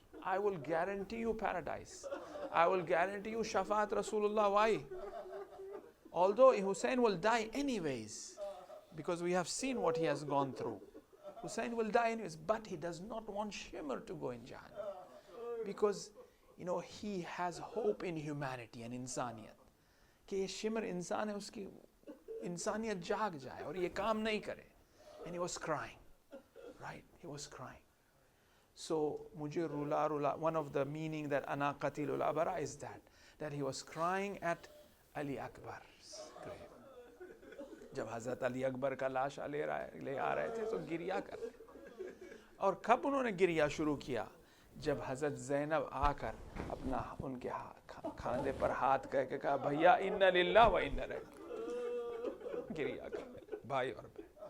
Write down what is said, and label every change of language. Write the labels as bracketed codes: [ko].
[en] I will guarantee you paradise. I will guarantee you Shafaat Rasulullah. Why? Although Hussein will die anyways, because we have seen what he has gone through. Hussein will die anyways, but he does not want Shimr to go in Jahannam. Because, he has hope in humanity and insaniyat. [hi] कि ये shimmer इंसान है, उसकी इंसानियत जाग जाए और ये काम नहीं करे. [en] And he was crying, right? He was crying. So मुझे रुला, one of the meaning that ana qatilul abara is that he was crying at Ali Akbar's grave. [hi] जब हज़रत अली अकबर का लाश ले आ रहे थे तो गिरिया कर रहे. और कब उन्होंने गिरिया शुरू किया? जब हज़रत ज़ैनब आकर अपना उनके खांधे पर हाथ कह के कहा, भैया इन्ना लिल्लाह व इन्ना इलैहि, गिरिया कर भाई और बहन.